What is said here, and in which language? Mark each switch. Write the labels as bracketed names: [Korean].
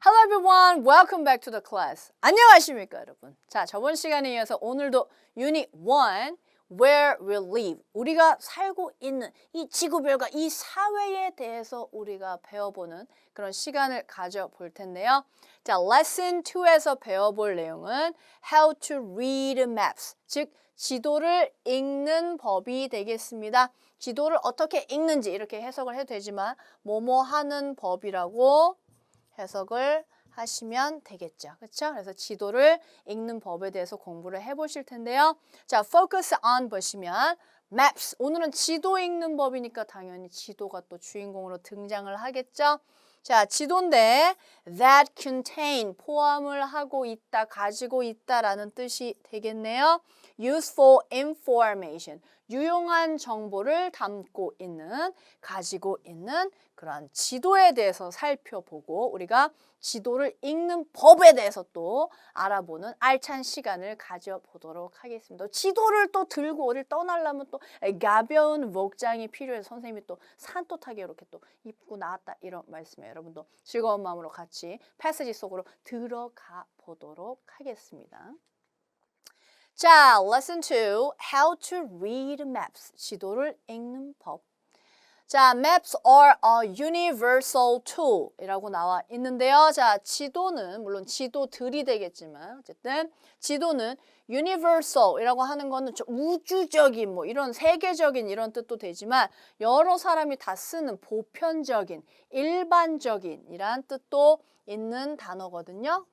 [English] everyone, welcome back to the class. [Korean] 안녕하십니까 여러분. 자, 저번 시간에 이어서 오늘도 Unit 1, [English] Where we live, [Korean] 우리가 살고 있는 이 지구별과 이 사회에 대해서 우리가 배워보는 그런 시간을 가져볼 텐데요. 자, Lesson 2에서 배워볼 내용은 [English] How to read maps, [Korean] 즉 지도를 읽는 법이 되겠습니다. 지도를 어떻게 읽는지 이렇게 해석을 해도 되지만 뭐뭐 하는 법이라고 해석을 하시면 되겠죠. 그렇죠? 그래서 지도를 읽는 법에 대해서 공부를 해보실 텐데요. 자, [English] focus on [Korean] 보시면 [English] maps. [Korean] 오늘은 지도 읽는 법이니까 당연히 지도가 또 주인공으로 등장을 하겠죠. 자, 지도인데 [English] that contain [Korean] 포함을 하고 있다, 가지고 있다라는 뜻이 되겠네요. [English] useful information. [Korean] 유용한 정보를 담고 있는, 가지고 있는 그러한 지도에 대해서 살펴보고 우리가 지도를 읽는 법에 대해서 또 알아보는 알찬 시간을 가져보도록 하겠습니다. 지도를 또 들고 어딜 떠나려면 또 가벼운 목장이 필요해서 선생님이 또 산뜻하게 이렇게 또 입고 나왔다 이런 말씀이에요. 여러분도 즐거운 마음으로 같이 패시지 속으로 들어가 보도록 하겠습니다. 자, Lesson 2, [English] How to read maps, [Korean] 지도를 읽는 법. [English] 자, maps are a universal tool [Korean] 이라고 나와 있는데요. 자, 지도는 물론 지도들이 되겠지만 어쨌든 지도는 universal 이라고 하는 거는 우주적인 뭐 이런 세계적인 이런 뜻도 되지만 여러 사람이 다 쓰는 보편적인, 일반적인 이란 뜻도 있는 단어거든요.